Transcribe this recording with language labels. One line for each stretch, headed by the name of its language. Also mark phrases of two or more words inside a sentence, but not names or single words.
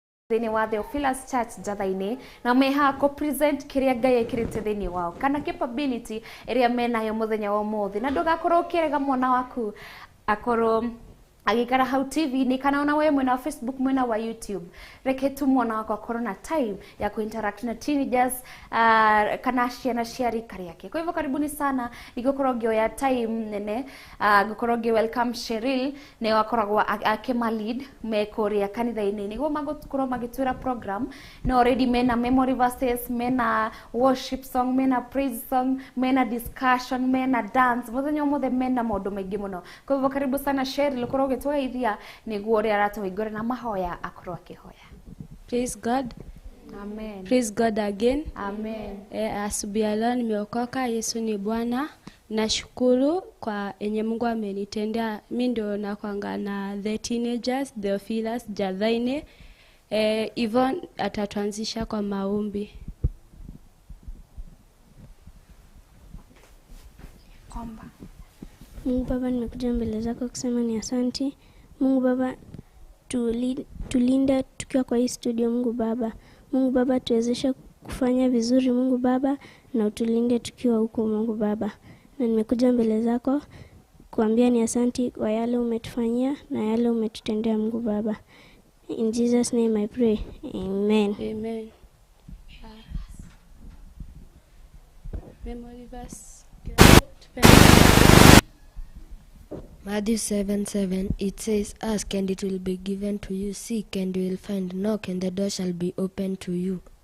Kikuyu: thini wa Theophilus Church Njatha-Ini na meha ko present kiria Ngai ekirite thini wao kana capability iria menayo muthenya wa muthi na ndugakorwo kirega mwana waku akorwo agikara hau TV ni kana ona wewe mwena wa Facebook mwena wa YouTube reke tu mwana wako akorwo na time ya kuinteract na teenagers kana ciana cia rika yake.
Swahili: Kwa hivyo karibuni sana
Kikuyu: nigukorwo ngioya time nene gukorwo ngi welcome Cheryl ne wakoragwo akema lead mekoria kanitha-ini niguo magukorwo magitwira program no already mena
English: memory verses,
Kikuyu: mena
English: worship song,
Kikuyu: mena
English: praise song,
Kikuyu: mena discussion, mena dance muthenya mothe mena maundu maingi muno.
Swahili: Kwa hivyo karibu sana
Kikuyu: Cheryl ukorwo gitwaithia niguo uri aratwingora na mahoya akorwo akihoya.
English: Praise God. Amen. Praise God again. Amen.
Swahili: Asubuhi ya leo nimeokoka. Yesu ni Bwana. Nashukuru kwa enye Mungu amenitendea. Mimi ndio nakwanga na
English: the teenagers,
Swahili: Theophilus, Njatha-Ini. Yvonne atatuanzisha kwa maombi. Komba. Mungu Baba, nimekuja mbele zako kusema ni asante. Mungu Baba, tulinde tukiwa kwa hii studio Mungu Baba. Mungu Baba, tuwezeshe kufanya vizuri Mungu Baba na utulinde tukiwa huko Mungu Baba. Na nimekuja mbele zako kuambia ni asante kwa yale umetufanyia na yale umetutendea Mungu Baba.
English: In Jesus name I pray. Amen. Amen. Memory verse. Matthew 7:7, it says, ask and it will be given to you, seek and you will find, knock and the door shall be opened to you.